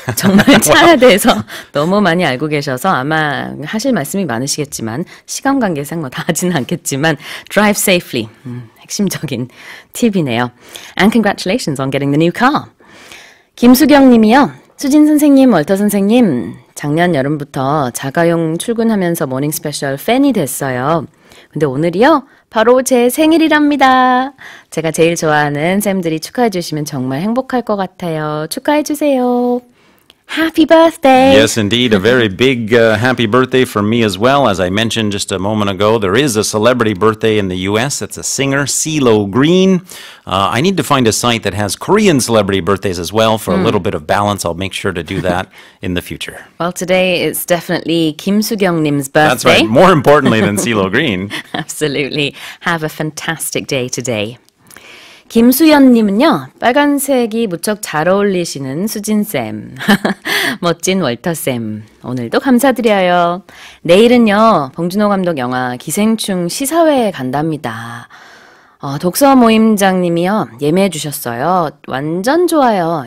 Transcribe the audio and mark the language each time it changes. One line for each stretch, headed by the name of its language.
Korean: 정말 차에 대해서 너무 많이 알고 계셔서 아마 하실 말씀이 많으시겠지만 시간 관계상 뭐 다 하지는 않겠지만
English: drive safely
Korean: 핵심적인 팁이네요.
English: And congratulations on getting the new car.
Korean: 김수경 님이요. 수진 선생님, 월터 선생님 작년 여름부터 자가용 출근하면서 모닝 스페셜 팬이 됐어요. 근데 오늘이요. 바로 제 생일이랍니다. 제가 제일 좋아하는 쌤들이 축하해 주시면 정말 행복할 것 같아요. 축하해 주세요.
English: Happy birthday! Yes, indeed. A very big happy birthday from me as well. As I mentioned just a moment ago, there is a celebrity birthday in the U.S. It's a singer, CeeLo Green. I need to find a site that has Korean celebrity birthdays as well for a little bit of balance. I'll make sure to do that in the future. Well, today it's definitely Kim Soo-kyung님's birthday. That's right. More importantly than CeeLo Green. Absolutely. Have a fantastic day today.
Korean: 김수연님은요. 빨간색이 무척 잘 어울리시는 수진쌤. 멋진 월터쌤. 오늘도 감사드려요. 내일은요. 봉준호 감독 영화 기생충 시사회에 간답니다. 독서 모임장님이요. 예매해 주셨어요. 완전 좋아요.